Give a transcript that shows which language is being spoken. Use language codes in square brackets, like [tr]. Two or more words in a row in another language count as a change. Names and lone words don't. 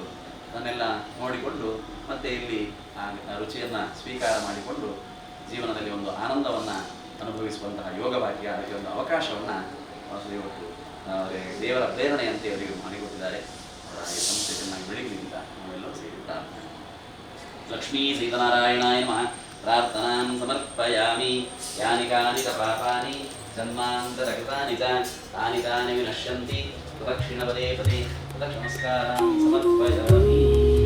[kn] ಅದನ್ನೆಲ್ಲ ನೋಡಿಕೊಂಡು ಮತ್ತೆ ಇಲ್ಲಿ ಆ ರುಚಿಯನ್ನು ಸ್ವೀಕಾರ ಮಾಡಿಕೊಂಡು ಜೀವನದಲ್ಲಿ ಒಂದು ಆನಂದವನ್ನು ಅನುಭವಿಸುವಂತಹ ಯೋಗಭಾಗ್ಯ ಅದಕ್ಕೆ ಒಂದು ಅವಕಾಶವನ್ನು ಇವತ್ತು ದೇವರ ಪ್ರೇರಣೆಯಂತೆ ಅವರಿಗೆ ಮಾಡಿಕೊಟ್ಟಿದ್ದಾರೆ. ಈ ಸಂಸ್ಥೆ ಚೆನ್ನಾಗಿ ಬೆಳೀಲಿ ಅಂತ ನಾವೆಲ್ಲರೂ ಸೇರಿ ಪ್ರಾರ್ಥನೆ. [sa] ಲಕ್ಷ್ಮೀ ಸೀತನಾರಾಯಣಾಯ ನಮಃ. ಪ್ರಾರ್ಥನಾಂ ಸಮರ್ಪಯಾಮಿ. ಯಾನಿ ಕಾನಿ ಚ ಪಾಪಾನಿ ಜನ್ಮಾಂತರಕೃತಾನಿ ಚ ತಾನಿ ತಾನಿ ವಿನಶ್ಯಂತಿ. ಪ್ರದಕ್ಷಿಣ ಪದೇ ಪದೇ ಪ್ರದಕ್ಷಿಣಮಸ್ಕಾರಾಂ ಸಮರ್ಪಯಾಮಿ.